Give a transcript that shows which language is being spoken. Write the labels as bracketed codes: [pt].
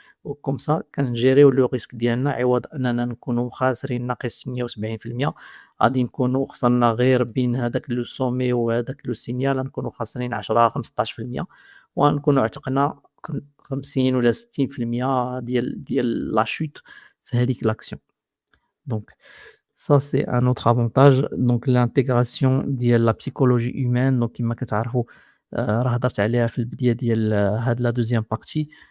[ar] وكوم سا كنجيريو لو ريسك ديالنا، عوض أننا نكونوا خاسرين ناقص 78%، غادي نكونوا خسرنا غير بين هذاك لو سومي وهذاك لو سينيال نكونوا خاسرين 10 15%، وغنكونوا عتقنا 50 ولا 60% ديال [fr] لا chute [ar] في هذيك l'action. [fr] Donc ça c'est un autre avantage. [ar] Donc l'intégration ديال [fr] la psychologie humaine، [ar] donc كما كتعرفوا راه هضرت عليها في البداية ديال هاد [fr] la deuxième partie.